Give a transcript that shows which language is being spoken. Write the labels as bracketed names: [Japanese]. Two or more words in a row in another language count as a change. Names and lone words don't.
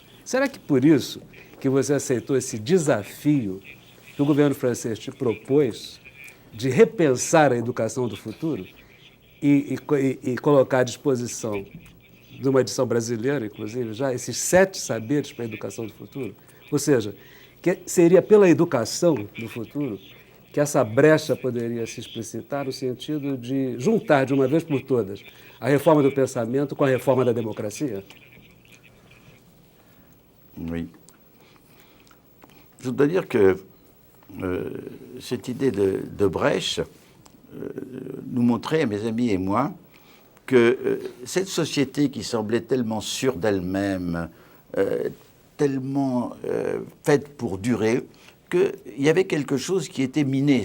[Portuguese] Será que por isso que você aceitou esse desafio que o governo francês te propôs de repensar a educação do futuro e colocar à disposição de uma edição brasileira, inclusive, já esses 7 saberes para a educação do futuro? Ou seja, que seria pela educação do futuro que essa brecha poderia se explicitar no sentido de juntar de uma vez por todas a [French] réforme du [Portuguese] pensamento com a réforme da démocratie? [French] Oui. Je dois dire que cette idée de brèche nous montrait, mes amis et moi, que cette société qui semblait tellement sûre d'elle-même, tellement faite pour durer, qu'il y avait quelque chose qui était miné.